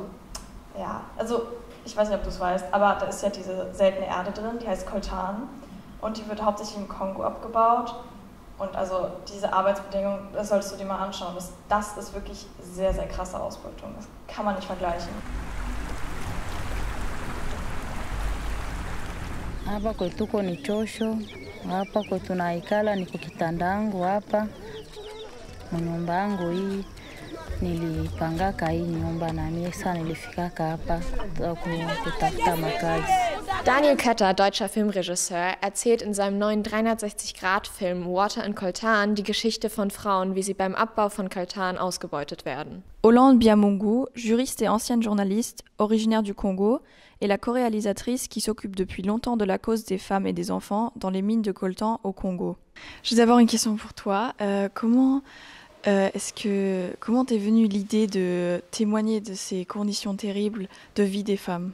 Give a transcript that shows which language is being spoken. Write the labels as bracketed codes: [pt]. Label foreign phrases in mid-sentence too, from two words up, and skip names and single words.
[de] Ja, also ich weiß nicht, ob du es weißt, aber da ist ja diese seltene Erde drin, die heißt Coltan. Und die wird hauptsächlich im Kongo abgebaut. Und also diese Arbeitsbedingungen, das solltest du dir mal anschauen. Das ist wirklich sehr, sehr krasse Ausbeutung. Das kann man nicht vergleichen. [sw] Hapa kwetuko ni chosho, hapa kwetu naikala niko kitandangu hapa. Nyumba yangu hii nilipangaka hii nyumba na mimi sasa nilifikaka hapa kutafuta makazi. [de] Daniel Kötter, deutscher Filmregisseur, erzählt in seinem neuen 360-Grad-Film Water in Coltan die Geschichte von Frauen, wie sie beim Abbau von Coltan ausgebeutet werden. [fr] Hollande Biamungu, juriste et ancienne journaliste, originaire du Congo, est la co-réalisatrice qui s'occupe depuis longtemps de la cause des femmes et des enfants dans les mines de coltan au Congo. J'ai d'abord une question pour toi. Comment t'es venue l'idée de témoigner de ces conditions terribles de vie des femmes?